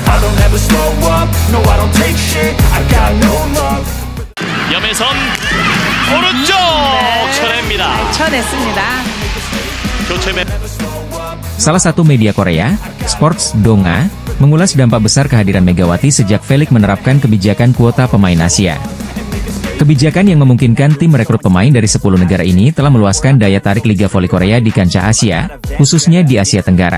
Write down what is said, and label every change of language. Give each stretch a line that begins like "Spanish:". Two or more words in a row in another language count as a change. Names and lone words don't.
English: don't ever slow up, no I don't take shit, I got no love.
Korean: 염혜선 오른쪽 쳐냅니다. 쳐냈습니다. 교체 매
Indonesian: Salah satu media Korea, Sports Donga, mengulas dampak besar kehadiran Megawati sejak Felix menerapkan kebijakan kuota pemain Asia. Kebijakan yang memungkinkan tim merekrut pemain dari 10 negara ini telah meluaskan daya tarik Liga Voli Korea di kancah Asia, khususnya di Asia Tenggara.